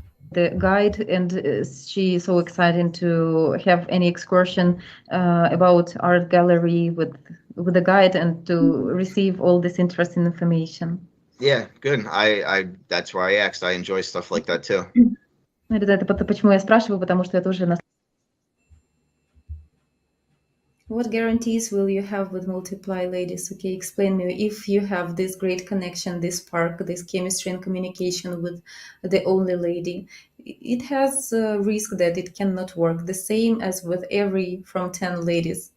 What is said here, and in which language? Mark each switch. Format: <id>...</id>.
<en>The guide, and she is so excited to have any excursion about art gallery with the guide and to receive all this interesting information. Yeah, good. I that's why I asked. I enjoy stuff like that too.</en> <ru>Это почему я спрашиваю, потому что я тоже.</ru> <en>What guarantees will you have with multiply ladies? Okay, explain me. If you have this great connection, this spark, this chemistry and communication with the only lady, it has a risk that it cannot work. The same as with every from 10 ladies.</en>